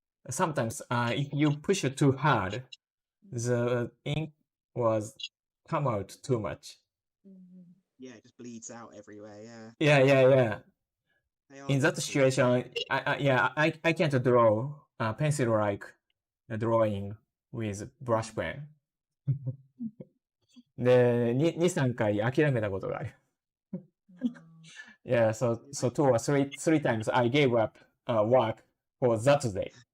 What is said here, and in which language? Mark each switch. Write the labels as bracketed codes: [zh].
[en] Sometimes if you push it too hard, the ink was come out too much. Yeah, it just bleeds out everywhere. Yeah. In that situation, I can't draw pencil-like drawing with brush pen. [ja] で、2、3回諦めたことがある。 [en] Yeah, so 2 or 3 times I gave up work for that day.